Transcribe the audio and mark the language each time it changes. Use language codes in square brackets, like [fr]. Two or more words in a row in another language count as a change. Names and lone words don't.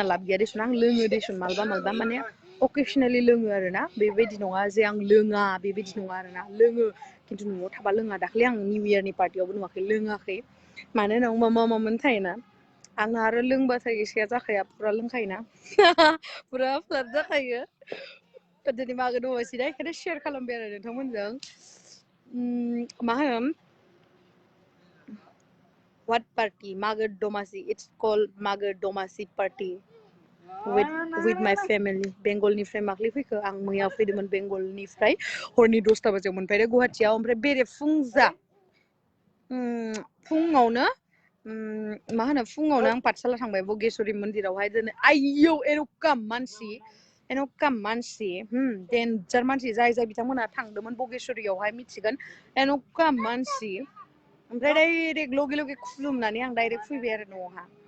[brx] लाब गैया देसुन आं लोङो देसुन मालाबा माने अकेसनेलि लोङो आरोना बेबायदि नङा जे आं लोङा बेबायदि नङा आरोना लोङो खिन्थु न'आव थाबा लोङा दाख्लै आं [en] new year [brx] पार्टियावबो नुवाखै लोङाखै मानो होनबा मामोन थायोना आंना आरो लोंबाथाय एसेया जाखाया फुरा लोंखायोना फुरा फ्लाद जाखायो दिनै मागो दमासि ना बेखायनो शेयार खालामबाय आरो नोंथांमोनजों मा होनो [en] what party mago domasi it's called mago domasi party with my family [brx] बेंगलनिफ्राय माखलै फैखो आं मैया फैदोंमोन बेंगलनिफ्राय हरनि 10ता बाजियाव मोनफैदों गुवाहाटीयाव ओमफ्राय बेरे फुंजा फुङावनो मा होनो फुङावनो आं पाठशाला थांबाय बगेश्वरी मन्दिरावहाय दिनै आयौ एर'काम मानसि डेन्जार मानसि जाय बिथांमोना थांदोंमोन बगेश्वरीयावहाय मिथिगोन एर'काम मानसि ओमफ्राय डाइरेक्ट लगे खुलुमनानै आं डाइरेक्ट फैबाय आरो न'आवहा